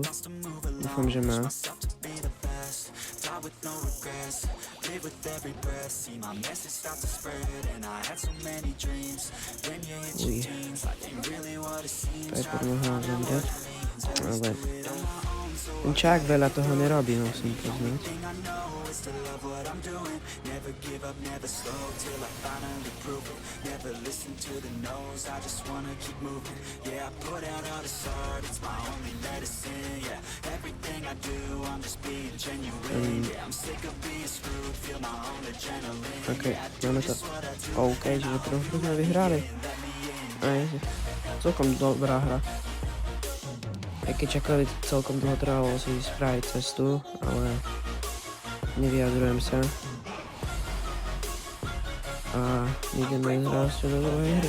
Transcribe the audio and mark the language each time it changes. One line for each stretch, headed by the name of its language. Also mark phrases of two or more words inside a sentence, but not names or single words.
Slovak: Dúfam, že má. Uj. Piper mohla zomrieť. Ale ten Chuck veľa toho nerobí, musím poznať.
English: is to love what I'm doing. Never give up, never slow till I finally prove it. Never listen to the no's, I just wanna keep moving. Yeah, I put out all this art, it's my only medicine. Yeah, everything I do, I'm just being genuine. Yeah, I'm sick of being screwed, feel my own adrenaline. OK, Yeah, I do
Slovak: máme to.
English: just what I do.
Slovak: OK, čiže prvú hru sme vyhrali. Aj, celkom dobrá hra. Aj keď čakali, celkom dlho trvalo si spraviť cestu, ale nevyjadrujem sa. A ideme zrásť do druhej hry.